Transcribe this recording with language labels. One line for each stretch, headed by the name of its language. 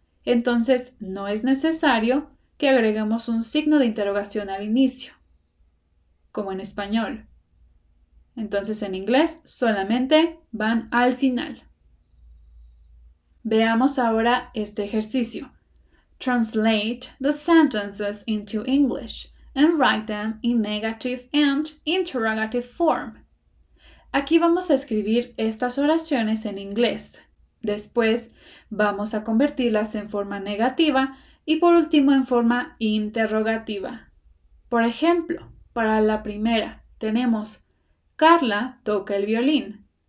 Spanish: Entonces, no es necesario que agreguemos un signo de interrogación al inicio, como en español. Entonces, en inglés solamente van al final. Veamos ahora este ejercicio.
English: Translate the sentences into English and write them in negative and interrogative form.
Spanish: Aquí vamos a escribir estas oraciones en inglés. Después vamos a convertirlas en forma negativa y por último en forma interrogativa. Por ejemplo, para la primera tenemos Carla toca el violín.